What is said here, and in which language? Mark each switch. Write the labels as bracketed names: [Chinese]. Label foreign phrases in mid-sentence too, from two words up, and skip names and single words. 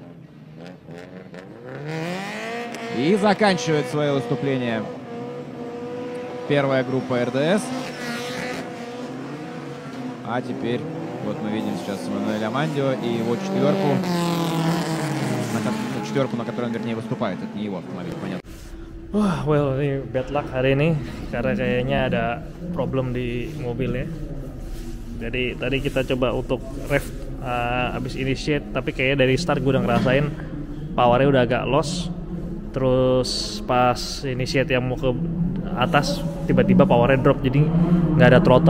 [Russian] И заканчивает свое выступление первая группа РДС. А теперь вот мы видим сейчас Эммануэля Амандио и его четверку, на которой он, вернее, выступает. Это не его автомобиль, понятно. [Indonesian] Wah, well, ini [English] bad luck [Indonesian] hari ini karena kayaknya ada problem di mobilnya. Jadi tadi kita coba untuk rev abis initiate, tapi kayaknya dari start gue udah ngerasain powernya udah agak loss. Terus pas initiate yang mau ke atas, tiba-tiba powernya drop, jadi nggak ada throttle.